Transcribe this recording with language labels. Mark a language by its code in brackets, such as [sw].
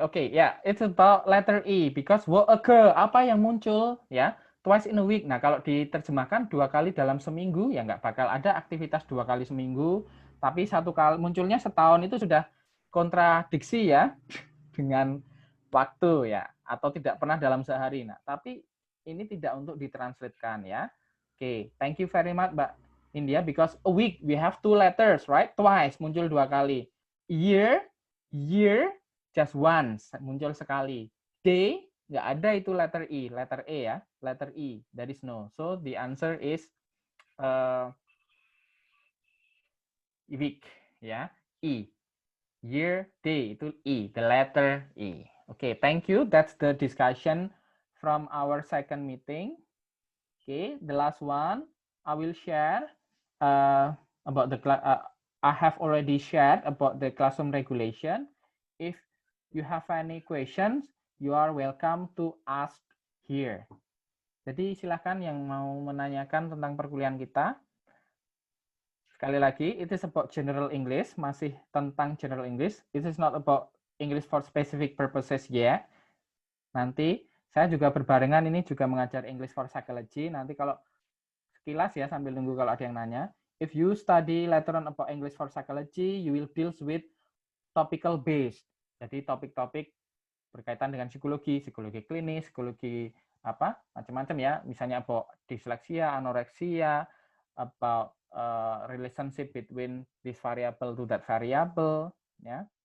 [en] Oke, ya, it's about letter E because what occur, [id] apa yang muncul, [en] ya, twice in a week. [id] Nah, kalau diterjemahkan 2 kali dalam seminggu, ya nggak bakal ada aktivitas 2 kali seminggu, tapi 1 kali munculnya setahun itu sudah kontradiksi ya dengan waktu ya, atau tidak pernah dalam sehari. Nah, tapi ini tidak untuk ditranslatekan ya. [en] Oke, thank you very much, Mbak India, because a week we have 2 letters, right? [id] Twice, muncul 2 kali. [en] Year, just once, [id] muncul sekali. [en] Day, [id] nggak ada itu [en] letter E ya, letter E, that is no. So the answer is week, ya, E. Year, day, itu E, the letter E. Okay, thank you. That's the discussion from our second meeting. Okay, the last one, I will share about the I have already shared about the classroom regulation. If you have any questions, you are welcome to ask here. [id] Jadi silakan yang mau menanyakan tentang perkuliahan kita. Sekali lagi, [en] it is about general English, [id] masih tentang [en] general English. It is not about English for specific purposes yet. [id] Nanti saya juga berbarengan ini juga mengajar English for psychology. Nanti kalau sekilas ya sambil nunggu kalau ada yang nanya. [en] If you study later on about English for psychology, you will deal with topical based. [id] Jadi topik-topik berkaitan dengan psikologi, psikologi klinis, psikologi apa macam-macam ya. Misalnya [en] about dyslexia, anoreksia, about relationship between this variable to that variable, ya.